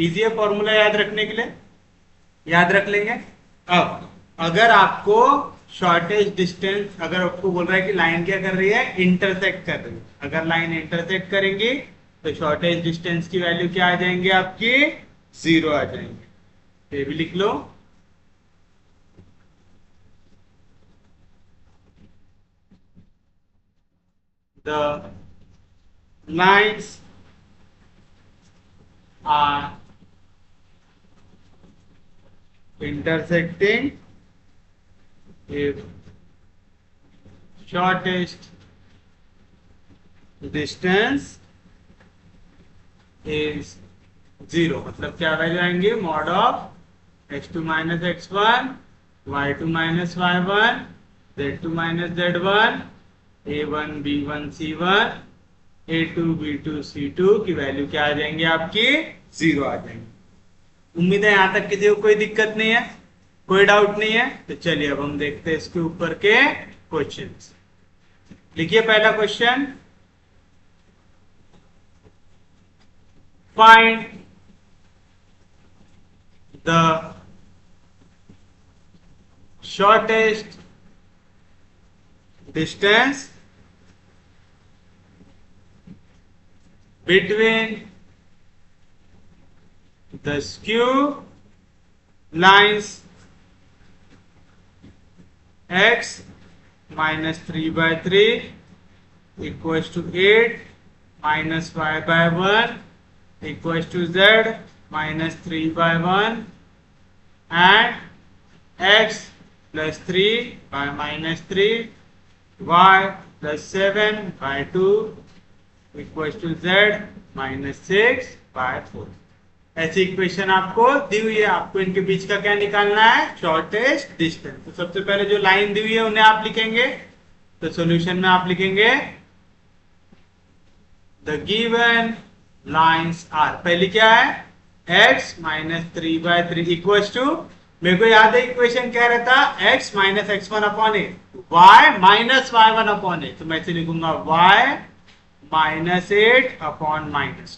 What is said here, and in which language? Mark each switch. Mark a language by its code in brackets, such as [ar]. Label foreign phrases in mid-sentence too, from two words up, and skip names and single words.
[hi] इजी है फॉर्मूला याद रखने के लिए, याद रख लेंगे। अब अगर आपको [en] shortest distance, [hi] अगर आपको बोल रहा है कि लाइन क्या कर रही है, इंटरसेक्ट कर रही है, अगर लाइन इंटरसेक्ट करेंगी तो [en] shortest distance [hi] की वैल्यू क्या आ जाएंगे आपकी, 0 आ जाएंगे। ये भी लिख लो, [en] the lines are intersecting if shortest distance is 0। [hi] मतलब क्या वैल्यू आएंगे, [en] mod of x2 minus x1 y2 minus y1 z2 minus z1 a1 b1 c1 a2 b2 c2 [hi] की वैल्यू क्या आ जाएंगे आपकी, 0 आ जाएंगे। उम्मीद है यहां तक किसी को कोई दिक्कत नहीं है, कोई डाउट नहीं है। तो चलिए अब हम देखते हैं इसके ऊपर के क्वेश्चंस। लिखिए पहला [en] question, find the shortest distance बिटवीन the skew lines x minus 3 by 3 equals to 8 minus y by 1 equals to z minus 3 by 1 and x plus 3 by minus 3 y plus 7 by 2 equals to z minus 6 by 4। [hi] ऐसी इक्वेशन आपको दी हुई है, आपको इनके बीच का क्या निकालना है, [en] shortest distance. [hi] तो सबसे पहले जो लाइन दी हुई है उन्हें आप लिखेंगे, तो सॉल्यूशन में आप लिखेंगे [en] the given lines are, [hi] पहली क्या है [en] x minus 3 by 3 equal to, [hi] मेरे को याद है इक्वेशन क्या रहता, [en] x minus x1 upon a, y minus y1 upon a, [hi] तो मैं इसे लिखूंगा [en] y -8 upon -2.